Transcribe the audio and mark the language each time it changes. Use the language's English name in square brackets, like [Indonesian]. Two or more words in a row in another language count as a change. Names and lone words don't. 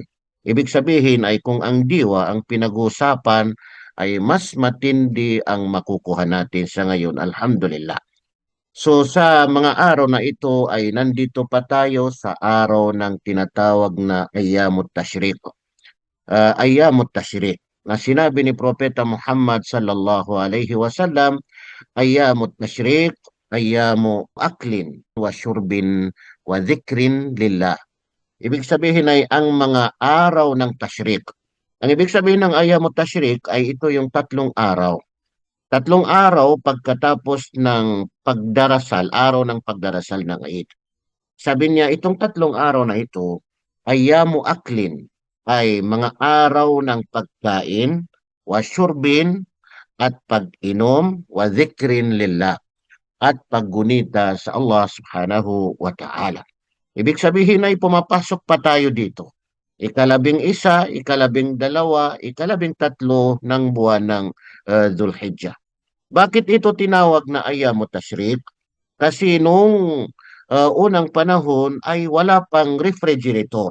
[Filipino] Ibig sabihin ay kung ang diwa ang pinag-uusapan ay mas matindi ang makukuha natin sa ngayon. Alhamdulillah. So sa mga araw na ito ay nandito pa tayo sa araw ng tinatawag na Ayyamut Tashriq. Ayyamut Tashriq na sinabi ni Propeta Muhammad [Arabic] صلى الله عليه وسلم, [Filipino] Ayyamut Tashriq, [Arabic] أيام أكل وشرب وذكر لله. [Filipino] Ibig sabihin ay ang mga araw ng Tashriq. Ang ibig sabihin ng Ayyamut Tashriq ay ito yung tatlong araw. Tatlong araw pagkatapos ng pagdarasal, araw ng pagdarasal ng Eid. Sabi niya, itong tatlong araw na ito, [Arabic] أيام أكل, [Filipino] ay mga araw ng pagkain, [Arabic] وشرب, [Filipino] at pag-inom, [Arabic] وذكر لله, [Filipino] at paggunita sa Allah [Arabic] سبحانه وتعالى. [Filipino] Ibig sabihin ay pumapasok pa tayo dito. Ikalabing-1, ikalabing-2, ikalabing-3 ng buwan ng Dhul-Hijjah. Bakit ito tinawag na Ayyamut Tashriq? Kasi nung unang panahon ay wala pang refrigerator.